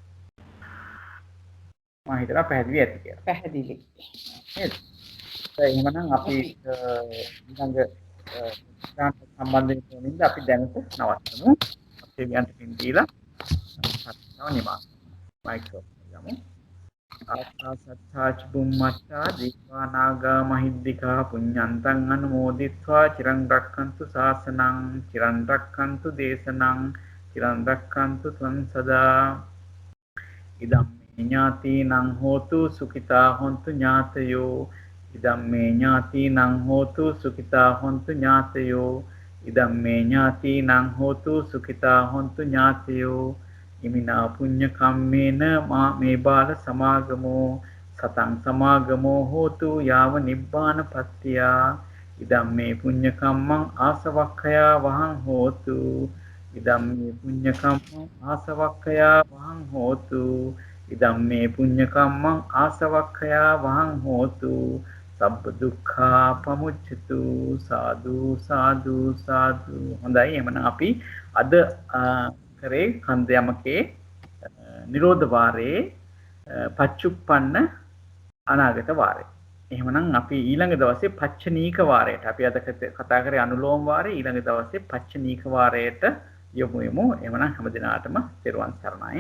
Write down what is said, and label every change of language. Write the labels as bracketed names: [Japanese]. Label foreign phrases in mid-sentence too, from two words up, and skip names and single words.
[Sinhala] මම හිතනවා පැහැදිලි ඇති කියලා. පැහැදිලි. නේද? එහෙනම් අපි ඊළඟ සම්බන්ධ වෙනින්ද අපි දැනට නවත්තමු. අපේ වියන්ට පින් දීලා කතාව නිමා. මයික්‍රොෆෝන් යමු. [Pali] ආසත්තාච බුම්මත්තා දීවානාගා මහිද්దికා පුඤ්ඤන්තං අනුමෝදිත්වා චිරං රක්ඛන්තු ශාසනං චිරං රක්ඛන්තු දේශනං චිරං රක්ඛන්තු ත්වං සදා ඉදම්මේ ඥාතිනං හෝතු සුඛිතා හොන්තු ඥාතයෝ ඉදම්මේ ඥාතිනං හෝතු සුඛිතා හොන්තු ඥාතයෝ ඉදම්මේ ඥාතිනං හෝතු සුඛිතා හොන්තු ඥාතයෝ ඉමිනා පුඤ්ඤ කම්මේන මේ බාල සමාගමෝ සතං සමාගමෝ හෝතු යාව නිබ්බාන පත්තියා ඉදම්මේ පුඤ්ඤ කම්මං ආසවක්ඛයා වහං හෝතු ඉදම්මේ පුඤ්ඤ කම්මං ආසවක්ඛයා වහං හෝතු ඉදම්මේ පුඤ්ඤ කම්මං ආසවක්ඛයා වහං හෝතු සබ්බ දුක්ඛා පමුච්ඡතු සාදු සාදු සාදු. [Sinhala] හොඳයි. එhmenan අපි අද කරේ කන්දයමකේ නිරෝධ වාරයේ පච්චුප්පන්න අනාගත වාරය. එහෙමනම් අපි ඊළඟ දවසේ පච්චනීක වාරයට අපි අද කතා කරේ අනුලෝම වාරය. ඊළඟ දවසේ පච්චනීක වාරයට යමු. එහෙමනම් හැම දිනාටම තෙරුවන් සරණයි.